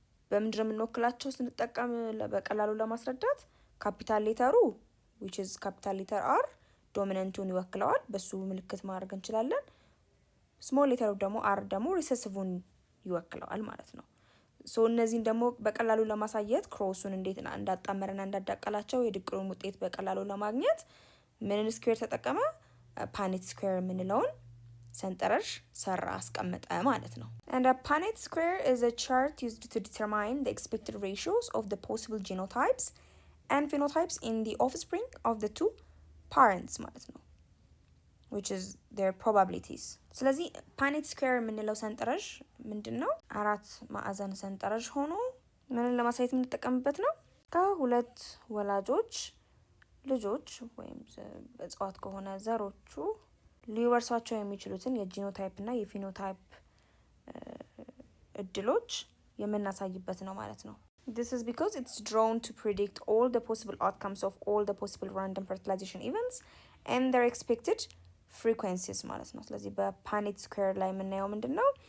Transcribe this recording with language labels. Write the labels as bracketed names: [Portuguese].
[Amharic] በምንድነው የምንወክላቸው ስንጠቀም በቀላሉ ለማስረዳት ካፒታል ሌተሩ [English] which is capital letter R [Amharic] ዶሚናንቱን ይወክለዋል፣ በሱ ምልክት ማድረግ እንችላለን። ስሞል ሌተሩ ደግሞ R ደግሞ ሪሰሲቭን ይወክለዋል ማለት ነው። so እነዚህን ደግሞ በቀላሉ ለማሳየት ክሮሱን እንዴት እንዳጣመረና እንዳዳቀላቸው የድቅሩን ውጤት በቀላሉ ለማግኘት ምን ስኩዌር ተጠቀመ? ፓኔት ስኩዌር የምንለውን ሰንጠረዥ ሰራ አስቀመጠ ማለት [English] ነው። and a Punnett square is a chart used to determine the expected ratios of the possible genotypes and phenotypes in the offspring of the two parents ማለት ነው which is their probabilities። [Amharic] ስለዚህ ፓኔት ስኩዌር የምንለው ሰንጠረዥ ምንድነው? አራት ማዕዘን ሰንጠረዥ ሆኖ ምንን ለማሳየት የምንጠቀምበት ነው? ከሁለት ወላጆች ልጆች ወይም እጽዋት ከሆነ ዘሮቹ ሊወርሷቸው የሚችሉትን የጂኖታይፕ እና የፊኖታይፕ እድሎች የምናሳይበት ነው ማለት ነው። [English] This is because it's drawn to predict all the possible outcomes of all the possible random fertilization events and their expected frequencies [Amharic] ማለት ነው። ስለዚህ በፓኔት ስኩዌር ላይ የምናየው ምንድነው?